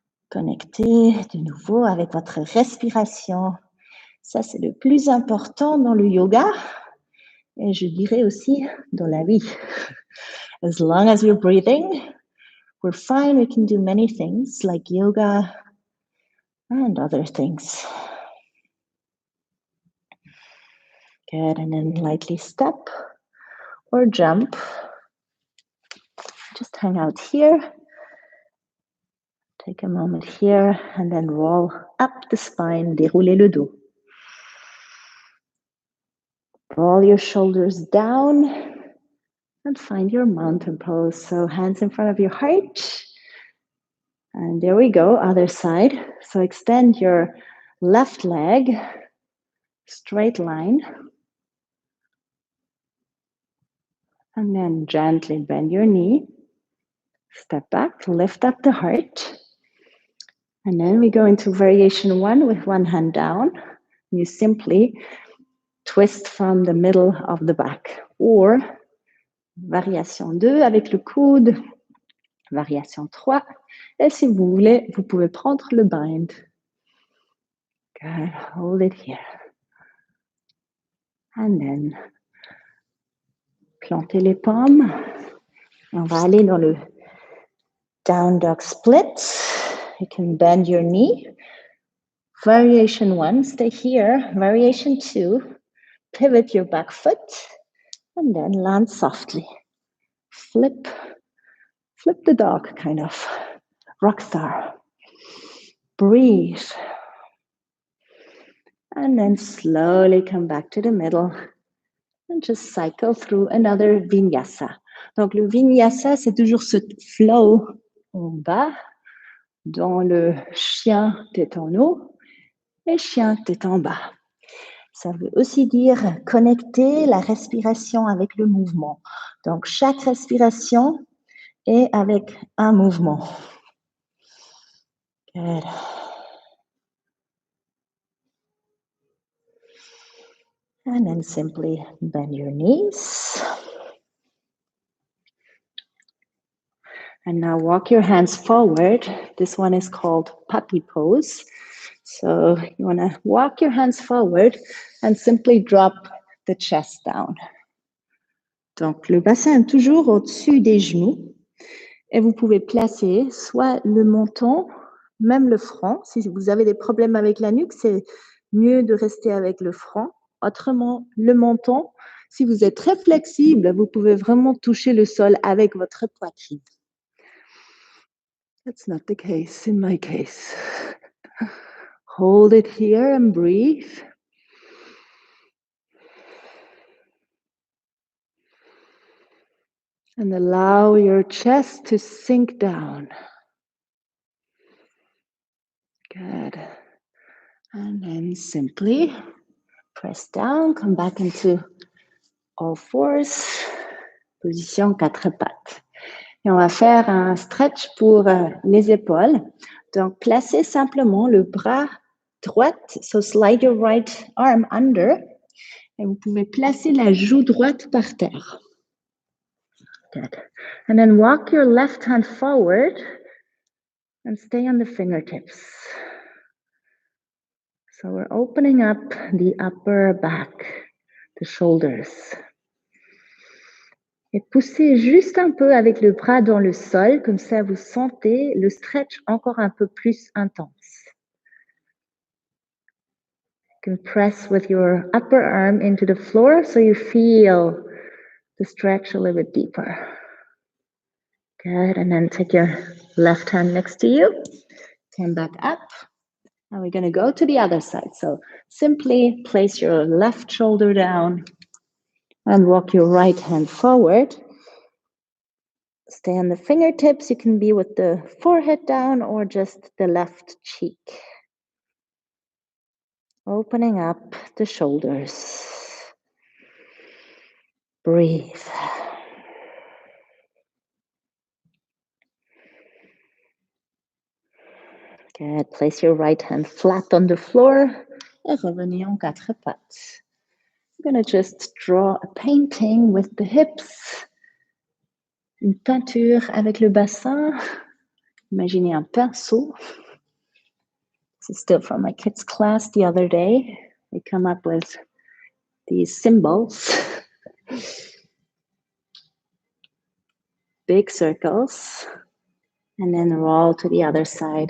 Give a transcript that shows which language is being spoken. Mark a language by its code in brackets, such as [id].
[fr] Connectez de nouveau avec votre respiration. Ça, c'est le plus important dans le yoga et je dirais aussi dans la vie. [en] As long as you're breathing, we're fine. We can do many things like yoga and other things. Good, and then lightly step or jump. Just hang out here. Take a moment here and then roll up the spine, [fr] dérouler le dos. [en] Roll your shoulders down and find your mountain pose. So hands in front of your heart. And there we go, other side. So extend your left leg, straight line. And then gently bend your knee. Step back, lift up the heart. And then we go into variation 1 with one hand down. You simply twist from the middle of the back. Or, variation 2 [fr] avec le coude, [en] variation 3. [fr] Et si vous voulez, vous pouvez prendre le bind. [en] Good, hold it here. And then, [fr] plantez les paumes. On va aller dans le down dog split. [en] You can bend your knee. Variation 1, stay here. Variation 2, pivot your back foot. And then land softly. Flip the dog, kind of. Rock star. Breathe. And then slowly come back to the middle. And just cycle through another vinyasa. [fr] Donc le vinyasa, c'est toujours ce flow en bas, dans le chien tête en haut et chien tête en bas. Ça veut aussi dire connecter la respiration avec le mouvement. Donc chaque respiration est avec un mouvement. [en] Good. And then simply bend your knees. And now walk your hands forward. This one is called puppy pose. So you want to walk your hands forward and simply drop the chest down. [fr] Donc le bassin est toujours au-dessus des genoux. Et vous pouvez placer soit le menton, même le front. Si vous avez des problèmes avec la nuque, c'est mieux de rester avec le front. Autrement, le menton, si vous êtes très flexible, vous pouvez vraiment toucher le sol avec votre poitrine. [en] That's not the case in my case. Hold it here and breathe. And allow your chest to sink down. Good. And then simply press down, come back into all fours, [fr] position quatre pattes. Et on va faire un stretch pour les épaules. Donc, placez simplement le bras droit, [en] so slide your right arm under, [fr] et vous pouvez placer la joue droite par terre. Good. And then walk your left hand forward and stay on the fingertips. So we're opening up the upper back, the shoulders. Et poussez juste un peu avec le bras dans le sol, comme ça vous sentez le stretch encore un peu plus intense. [en] You can press with your upper arm into the floor so you feel the stretch a little bit deeper. Good, and then take your left hand next to you, come back up. And we're going to go to the other side. So simply place your left shoulder down and walk your right hand forward. Stay on the fingertips. You can be with the forehead down or just the left cheek. Opening up the shoulders. Breathe. Good. Place your right hand flat on the floor. [fr] Et revenez en quatre pattes. [en] I'm going to just draw a painting with the hips. [fr] Une peinture avec le bassin. Imaginez un pinceau. [en] This is still from my kids' class the other day. They come up with these symbols. Big circles. And then roll to the other side.